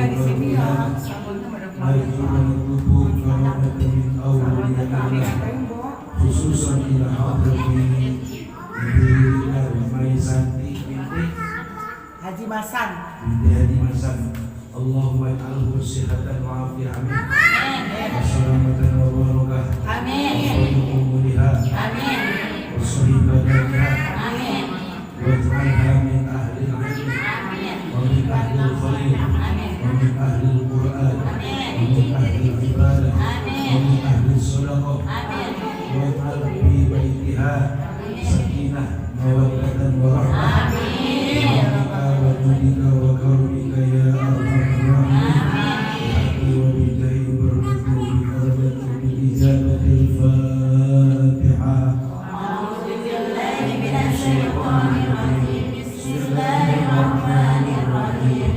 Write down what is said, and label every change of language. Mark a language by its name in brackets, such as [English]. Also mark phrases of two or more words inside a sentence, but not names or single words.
[Arabic] نرجو ونطلب كرامة من أولياء الله خصوصا إلى حضرة Ibu Maisanti binti Haji Masan Haji Masan. اللهم اجعله صحة وعافية وسلامة وبركة وعمرها وصحيح بدنها واجعلها من أهل العلم ومن أهل الخير ومن أهل القرآن ومن أهل العبادة ومن أهل الصدقة واجعل في بيتها سكينة ومودة ورحمة بك وجودك وكرمك يا أرحم الراحمين وبجاه بركته بكرامة بإجابة الفاتحة. Bismillahirrahmanirrahim.